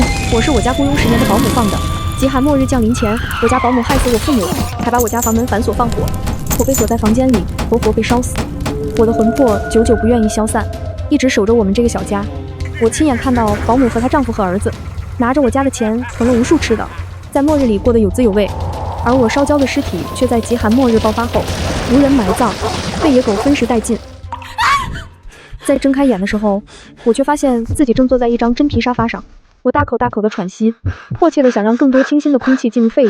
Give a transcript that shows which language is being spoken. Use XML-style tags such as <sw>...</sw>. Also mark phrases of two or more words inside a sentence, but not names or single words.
<zh>我是我家雇佣10年的保姆放的。极寒末日降临前，我家保姆害死我父母，才把我家房门反锁放火。我被锁在房间里，活活被烧死。我的魂魄久久不愿意消散，一直守着我们这個小家。我親眼看到保姆和她丈夫和兒子拿着我家的錢囤了無數吃的，在末日裡過得有滋有味。而我燒焦的屍體卻在極寒末日爆發後無人埋葬，被野狗分食殆盡。在睜開眼的時候，我卻發現自己正坐在一張真皮沙發上。我大口大口的喘息，迫切的想讓更多清新的空氣進入肺裡。</zh>